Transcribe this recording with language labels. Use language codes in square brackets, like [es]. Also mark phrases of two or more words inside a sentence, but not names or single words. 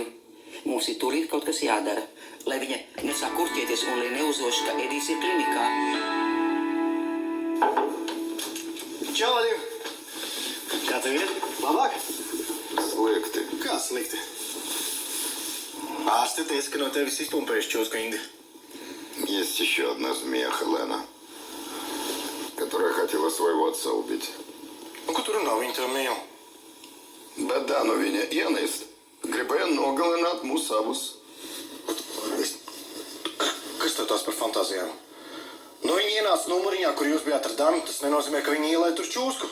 [lv] Mums ir tūlīt kaut kas jādara, lai viņa nesāk kurķieties un lai neuzoši, ka Edijs ir klinikā. Čau, Adīv! Kā tev ir? Labāk? Slikti. Kā slikti? Ārste teica, ka no tevis izpumpējuši čūsku indi. [ru] Есть еще одна змея, Хелена, которая хотела своего отца убить. [lv] Un ko tu runā? Viņa tev mīl. Bet Danu viņa ienīst. Gribēja nogalināt mūsu abus. Kas tev tās par fantāzijām? Nu, viņa ienāca numuriņā, kur jūs bijāt ar Danu. Tas nenozīmē, ka viņa ielēja tur čūsku.